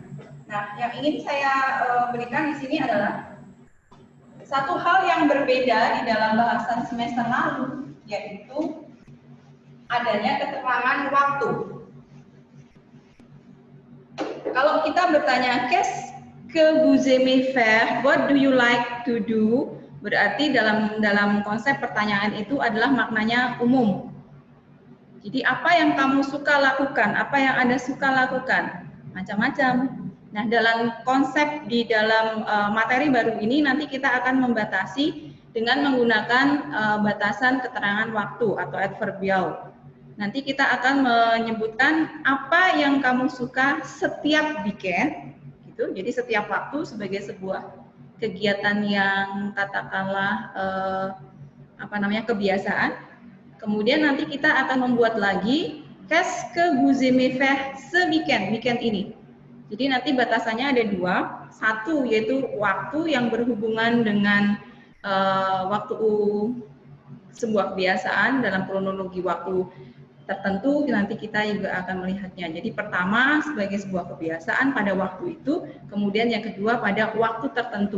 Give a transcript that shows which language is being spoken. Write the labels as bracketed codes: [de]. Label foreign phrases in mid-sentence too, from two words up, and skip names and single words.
[id] Nah, yang ingin saya berikan di sini adalah satu hal yang berbeda di dalam bahasan semester lalu, yaitu adanya keterangan waktu. Kalau kita bertanya [fr] qu'est-ce que vous aimez faire, [en] what do you like to do, [id] berarti dalam konsep pertanyaan itu adalah maknanya umum. Jadi apa yang kamu suka lakukan, apa yang Anda suka lakukan, macam-macam. Nah, dalam konsep di dalam materi baru ini nanti kita akan membatasi dengan menggunakan batasan keterangan waktu atau adverbial. Nanti kita akan menyebutkan apa yang kamu suka setiap weekend, gitu. Jadi setiap waktu sebagai sebuah kegiatan yang katakanlah kebiasaan. Kemudian nanti kita akan membuat lagi [fr] qu'est-ce que vous aimez faire [id] weekend ini. Jadi nanti batasannya ada 2, satu yaitu waktu yang berhubungan dengan waktu sebuah kebiasaan dalam kronologi waktu tertentu, nanti kita juga akan melihatnya. Jadi pertama sebagai sebuah kebiasaan pada waktu itu, kemudian yang kedua pada waktu tertentu.